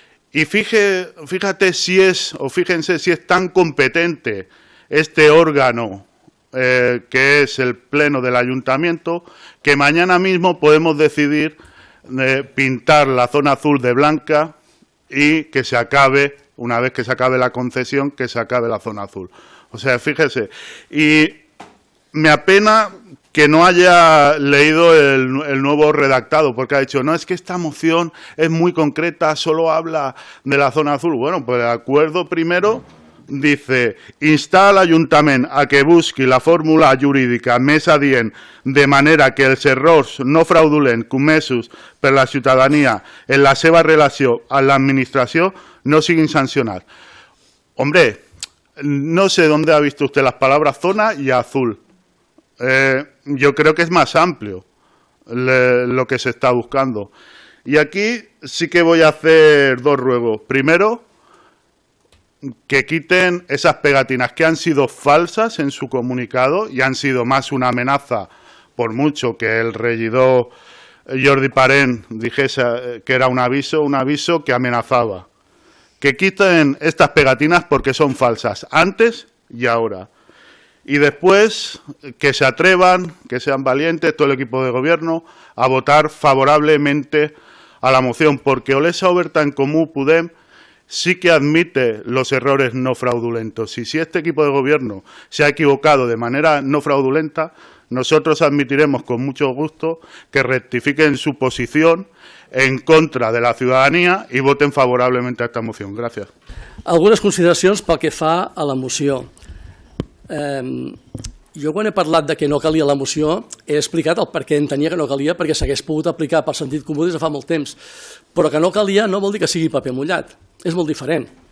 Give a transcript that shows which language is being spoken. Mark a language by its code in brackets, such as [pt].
[es] Y fíjate si es, o fíjense si es tan competente este órgano que es el pleno del ayuntamiento, que mañana mismo podemos decidir pintar la zona azul de blanca y que se acabe, una vez que se acabe la concesión, que se acabe la zona azul. O sea, fíjese, y me apena que no haya leído el nuevo redactado, porque ha dicho, no, es que esta moción es muy concreta, solo habla de la zona azul. Bueno, pues el acuerdo primero dice, [ca] insta al Ayuntament a que busqui la fórmula jurídica més adient de manera que els errors no fraudulents comesos per la ciutadania en la seva relació amb l'administració no siguin sancionats. [es] Hombre, no sé dónde ha visto usted las palabras zona y azul. Yo creo que es más amplio lo que se está buscando. Y aquí sí que voy a hacer dos ruegos. Primero, que quiten esas pegatinas que han sido falsas en su comunicado y han sido más una amenaza, por mucho que el regidor Jordi Parén dijese que era un aviso que amenazaba. Que quiten estas pegatinas porque son falsas, antes y ahora. Y después que se atrevan, que sean valientes, todo el equipo de gobierno, a votar favorablemente a la moción, porque Olesa Oberta en Comú Podem sí que admite los errores no fraudulentos. Y si este equipo de gobierno se ha equivocado de manera no fraudulenta, nosotros admitiremos con mucho gusto que rectifiquen su posición en contra de la ciudadanía [ca] i voten favorablement a aquesta moció. Gràcies. Algunes consideracions pel que fa a la moció. Jo quan he parlat de que no calia la moció he explicat el per què entenia que no calia, perquè s'hagués pogut aplicar per sentit comú des de fa molt temps, però que no calia no vol dir que sigui paper mullat, és molt diferent.